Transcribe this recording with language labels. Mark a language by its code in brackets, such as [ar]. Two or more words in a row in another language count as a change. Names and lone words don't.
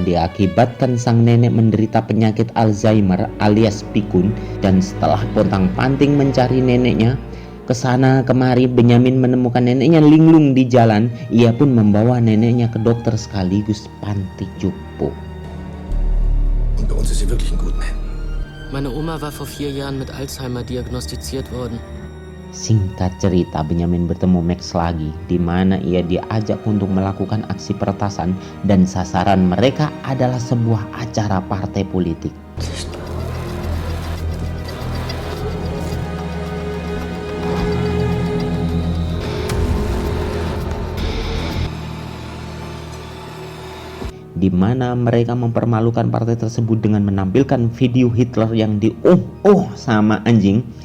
[id] Diakibatkan sang nenek menderita penyakit Alzheimer alias pikun, dan setelah pontang-panting mencari neneknya kesana kemari, Benyamin menemukan neneknya linglung di jalan. Ia pun membawa neneknya ke dokter sekaligus panti jompo. [de] Und bei uns ist sie wirklich ein guter Mann. Meine Oma war vor 4 Jahren mit Alzheimer diagnostiziert worden. [id] Singkat cerita, Benyamin bertemu Max lagi, di mana ia diajak untuk melakukan aksi peretasan dan sasaran mereka adalah sebuah acara partai politik. Di mana mereka mempermalukan partai tersebut dengan menampilkan video Hitler yang sama anjing.